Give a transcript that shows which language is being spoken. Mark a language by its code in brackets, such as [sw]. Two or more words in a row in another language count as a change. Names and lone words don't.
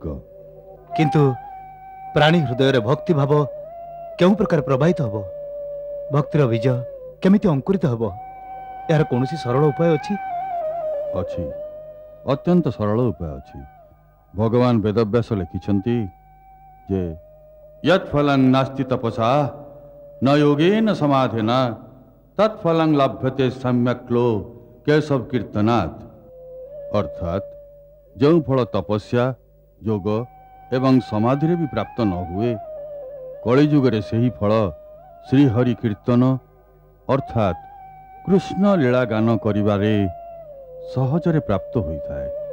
[or] କିନ୍ତୁ ପ୍ରାଣୀ ହୃଦୟ ରେ ଭକ୍ତି ଭାବ କେଉଁ ପ୍ରକାର ପ୍ରବାହିତ ହେବ, ଭକ୍ତିର ବୀଜ କେମିତି ଅଙ୍କୁରିତ ହେବ, ଏହାର କୌଣସି ସରଳ ଉପାୟ ଅଛି? ଅଛି, ଅତ୍ୟନ୍ତ ସରଳ ଉପାୟ ଅଛି। ଭଗବାନ ବେଦବ୍ୟାସ ଲେଖିଛନ୍ତି ଯେ [sa] यत्फलं नास्ति तपसा न योगेन समाधेन तत्फलं लभ्यते सम्यक्लो केशव कीर्तनात्। [or] ଅର୍ଥାତ ଯୋ ଫଳ ତପସ୍ୟା, ଯୋଗ ଏବଂ ସମାଧି ଭି ପ୍ରାପ୍ତ ନ ହୁଏ, କଳିଯୁଗରେ ସେହି ଫଳ ଶ୍ରୀହରି କୀର୍ତ୍ତନ ଅର୍ଥାତ କୃଷ୍ଣ ଲୀଳା ଗାନ କରିବାରେ ସହଜରେ ପ୍ରାପ୍ତ ହୋଇଥାଏ।